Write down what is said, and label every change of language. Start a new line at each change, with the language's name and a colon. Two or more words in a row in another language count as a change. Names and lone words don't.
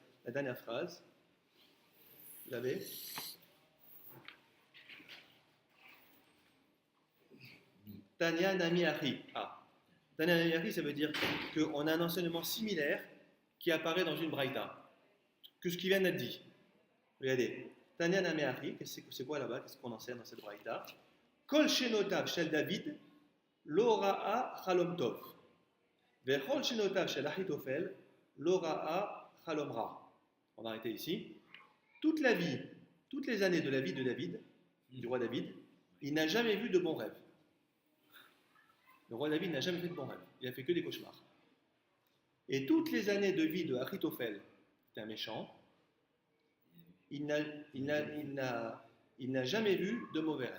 French: La dernière phrase. Vous l'avez?
Aramaic: תניא נמי הכי. Ah. תניא נמי הכי,
French: ça veut dire qu'on a un enseignement similaire qui apparaît dans une braïta que ce qui vient d'être dit. Regardez.
Aramaic: תניא נמי הכי,
French: c'est quoi là-bas? Qu'est-ce qu'on enseigne dans cette braïta?
Hebrew: כל שנותיו של דוד לא ראה חלום טוב. וכל שנותיו של אחיתופל לא ראה חלום רע.
French: On va arrêter ici. Toute la vie, toutes les années de la vie de David, du roi David, il n'a jamais vu de bons rêves. Le roi David n'a jamais fait de bons rêves. Il a fait que des cauchemars. Et toutes les années de vie de Achitophel, c'est un méchant, il n'a jamais vu de mauvais rêves.